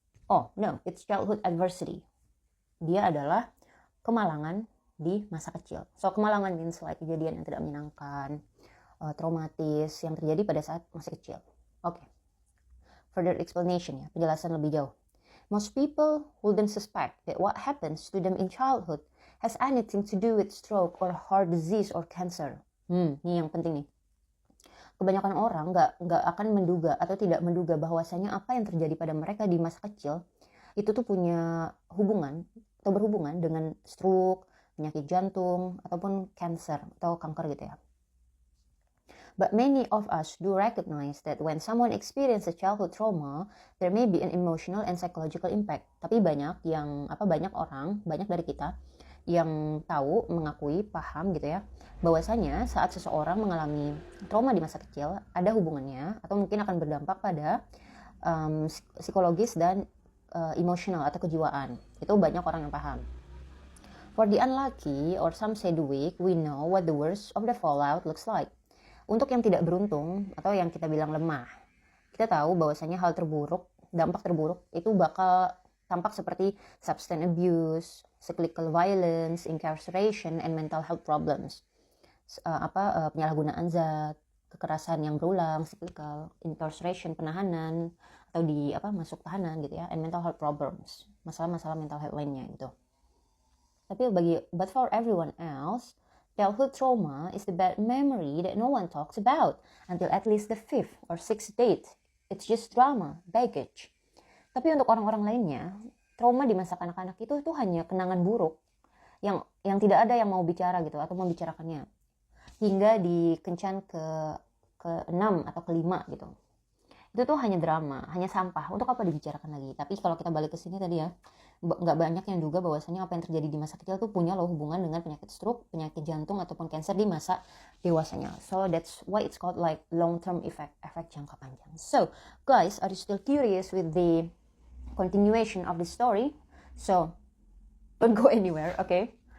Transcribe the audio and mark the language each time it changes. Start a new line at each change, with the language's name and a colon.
English: Oh no, it's childhood adversity.
Indonesian: Dia adalah kemalangan di masa kecil. So kemalangan means like kejadian yang tidak menyenangkan, traumatis yang terjadi pada saat masih kecil. Okay.
English: Further explanation
Indonesian: ya, penjelasan lebih jauh.
English: Most people wouldn't suspect that what happens to them in childhood has anything to do with stroke or heart disease or cancer.
Indonesian: Ini yang penting nih. Kebanyakan orang nggak akan menduga atau tidak menduga bahwasanya apa yang terjadi pada mereka di masa kecil itu tuh punya hubungan atau berhubungan dengan stroke, penyakit jantung, ataupun cancer atau kanker gitu ya.
English: But many of us do recognize that when someone experiences childhood trauma, there may be an emotional and psychological impact.
Indonesian: Tapi banyak dari kita yang tahu, mengakui, paham gitu ya, bahwasanya saat seseorang mengalami trauma di masa kecil, ada hubungannya atau mungkin akan berdampak pada psikologis dan emosional atau kejiwaan. Itu banyak orang yang paham.
English: For the unlucky, or some say the weak, we know what the worst of the fallout looks like.
Indonesian: Untuk yang tidak beruntung atau yang kita bilang lemah, kita tahu bahwasanya dampak terburuk itu bakal tampak seperti
English: substance abuse, cyclical violence, incarceration, and mental health problems.
Indonesian: Penyalahgunaan zat, kekerasan yang berulang, cyclical, incarceration, penahanan, atau masuk tahanan gitu ya,
English: and mental health problems,
Indonesian: masalah-masalah mental health lainnya gitu.
English: But for everyone else, childhood trauma is the bad memory that no one talks about until at least the 5th or 6th date. It's just drama, baggage.
Indonesian: Tapi untuk orang-orang lainnya, trauma di masa kanak-kanak itu hanya kenangan buruk yang tidak ada yang mau bicara gitu atau membicarakannya hingga di kencan ke-6 atau ke-5 gitu. Itu tuh hanya drama, hanya sampah. Untuk apa dibicarakan lagi? Tapi kalau kita balik ke sini tadi ya, nggak banyak yang duga bahwasanya apa yang terjadi di masa kecil tuh punya hubungan dengan penyakit stroke, penyakit jantung ataupun kanker di masa dewasanya.
English: So that's why it's called like long-term effect,
Indonesian: efek jangka panjang.
English: So guys, are you still curious with the continuation of the story? So don't go anywhere, okay?